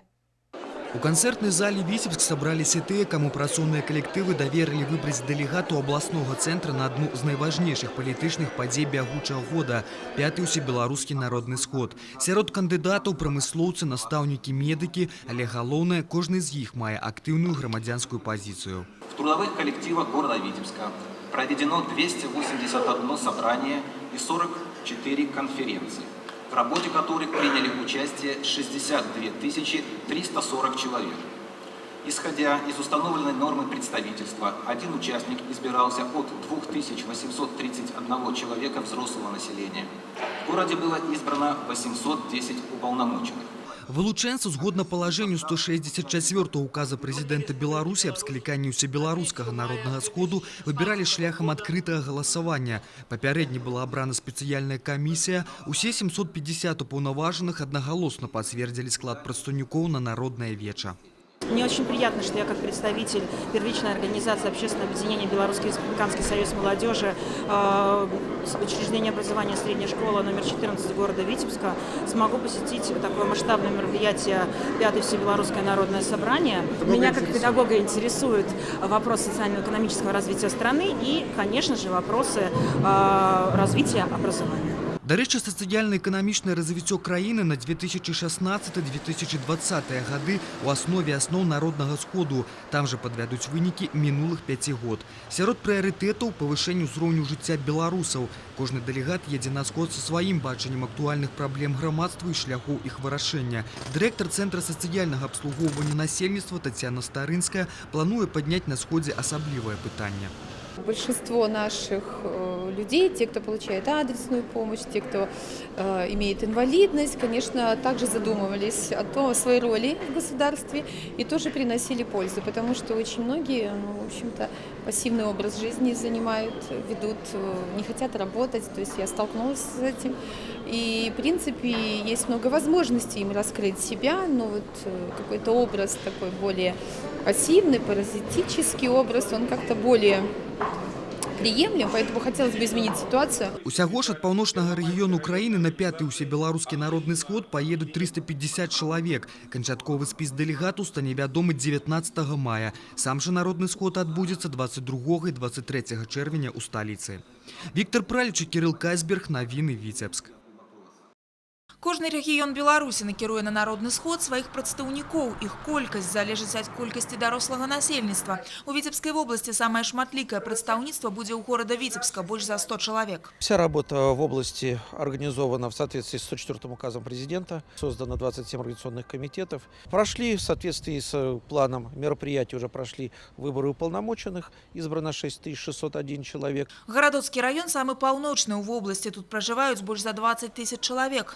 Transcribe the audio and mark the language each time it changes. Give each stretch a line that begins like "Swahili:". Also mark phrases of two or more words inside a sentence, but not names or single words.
Belarusian: У канцэртнай зале Віцебск сабраліся тыя, каму працоўныя калектывы даверылі выбраць дэлегату абласнога цэнтра на адну з найважнейшых палітычных падзей бягучага года – 5-й усебеларускі народны сход. Сярод кандыдатаў прамыслоўцы, настаўнікі, медыкі, але галоўнае, кожны з іх мае актыўную грамадзянскую пазіцыю.
Russian: В трудовых коллективах города Витебска проведено 281 собрание и 44 конференции, в работе которых приняли участие 62 340 человек. Исходя из установленной нормы представительства, один участник избирался от 2831 человека взрослого населения. В городе было избрано 810 уполномоченных.
Belarusian: Вылучэнцу згодна палажэнню 164 указа прэзідэнта Беларусі аб скліканні ўсебеларускага народнага сходу выбіралі шляхам адкрытага галасавання. Папярэдне была абрана спецыяльная камісія. Усе 750 упаўнаважаных аднагалосна пацвердзілі склад прадстаўнікоў на народнае веча.
Russian: Мне очень приятно, что я как представитель первичной организации общественного объединения Белорусский республиканский союз молодежи, учреждение образования средняя школа номер 14 города Витебска смогу посетить такое масштабное мероприятие 5-е всебелорусское народное собрание. Меня как педагога интересует вопрос социально-экономического развития страны и, конечно же, вопросы развития образования.
Belarusian: Дарэчы, сацыяльна-эканамічнае развіццё краіны на 2016-2020 гады ў аснове асноў народнага сходу. Там жа падвядуць вынікі мінулых 5 год. Сярод прыярытэтаў павышэнне ўзроўню жыцця беларусаў. Кожны дэлегат едзе на сход са сваім бачаннем актуальных праблем грамадства і шляхоў іх вырашэння. Дырэктар Цэнтра сацыяльнага абслугоўвання насельніцтва Тацяна Старынская плануе падняць на сходзе асаблівае пытанне.
Russian: Большинство наших людей, те, кто получает адресную помощь, те, кто имеет инвалидность, конечно, также задумывались о своей роли в государстве и тоже приносили пользу, потому что очень многие, в общем-то, пассивный образ жизни занимают, ведут, не хотят работать, то есть я столкнулась с этим. И, в принципе, есть много возможностей им раскрыть себя, но вот какой-то образ такой более пассивный, паразитический образ, он как-то более приемлем, поэтому хотелось бы изменить ситуацию.
Belarusian: Усяго ж ад паўночнага рэгіёну краіны на 5-й усебеларускі народны сход паедуць 350 чалавек. Канчатковы спіс дэлегатаў стане вядомы 19 мая. Сам жа народны сход адбудзецца 22 і 23 чэрвеня ў сталіцы. Віктор Праліч і Кірыл Кайсберг, навіны Віцебск. Кожны рэгіён Беларусі накіруе на народны сход сваіх прадстаўнікоў. Іх колькасць залежыць ад колькасці дарослага насельніцтва. У Віцебскай вобласці самае шматлікае прадстаўніцтва будзе ў горада Віцебска, больш за 100 чалавек.
Russian: Вся работа в области организована в соответствии с 104 указом президента. Создано 27 организационных комитетов. Прошли в соответствии с планом мероприятий, уже прошли выборы уполномоченных. Избрано 6601 человек.
Belarusian: Гарадоцкі раён самы паўночны ў вобласці. Тут пражываюць больш за 20 000 чалавек.